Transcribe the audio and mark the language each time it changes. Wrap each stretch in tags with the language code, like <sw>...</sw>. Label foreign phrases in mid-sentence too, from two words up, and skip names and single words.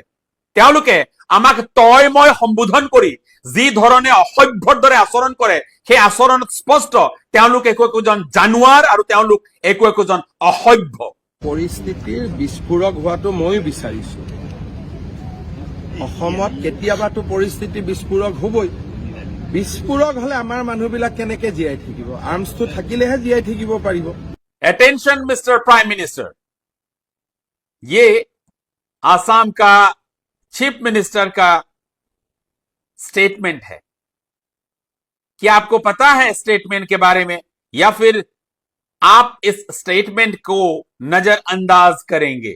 <as>তেওঁলোকে আমাক তই মই সম্বোধন কৰি যি ধৰণে অসভ্যৰ দৰে আচৰণ কৰে সেই আচৰণত স্পষ্ট তেওঁলোক একোজন জানুৱাৰ আৰু তেওঁলোক একোজন অসভ্য। পৰিস্থিতিৰ বিস্ফোৰক হোৱাটো ময়ো বিচাৰিছো। অসমত কেতিয়াবাতো পৰিস্থিতি বিস্ফোৰক হ'বই। বিস্ফোৰক হলে আমাৰ মানুহবিলাক কেনেকে জীয়াই থাকিব? আৰ্মছটো থাকিলেহে জীয়াই থাকিব পাৰিব।</as> <en>Attention Mister Prime Minister,</en> <hi>ये आसाम का</hi> <en>Chief Minister</en> <hi>का स्टेटमेंट है। क्या आपको पता है स्टेटमेंट के बारे में, या फिर आप इस स्टेटमेंट को नजरअंदाज करेंगे?</hi>